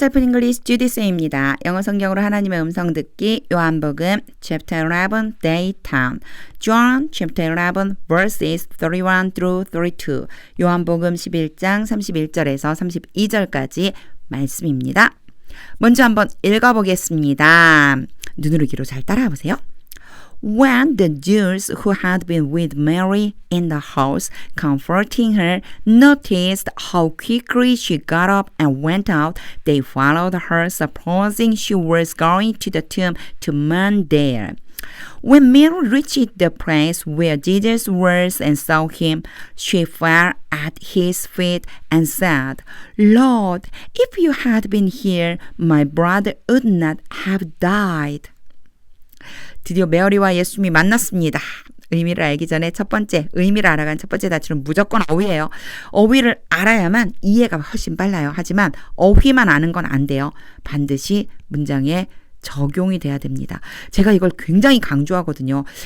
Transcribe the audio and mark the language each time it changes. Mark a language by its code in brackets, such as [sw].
[ko] 짧은 잉글리시 주디스입니다. 영어 성경으로 하나님의 음성 듣기 요한복음 [en] chapter 11 daytime John chapter 11 verses 31 through 32 [ko] 요한복음 11장 31절에서 32절까지 말씀입니다. 먼저 한번 읽어보겠습니다. 눈으로 귀로 잘 따라와 보세요. [en] When the Jews who had been with Mary in the house, comforting her, noticed how quickly she got up and went out, they followed her, supposing she was going to the tomb to mourn there. When Mary reached the place where Jesus was and saw him, she fell at his feet and said, Lord, if you had been here, my brother would not have died. [ko] 드디어 메어리와 예수님이 만났습니다. 의미를 알기 전에 첫 번째, 의미를 알아간 첫 번째 단추는 무조건 어휘예요. 어휘를 알아야만 이해가 훨씬 빨라요. 하지만 어휘만 아는 건 안 돼요. 반드시 문장에 적용이 돼야 됩니다. 제가 이걸 굉장히 강조하거든요.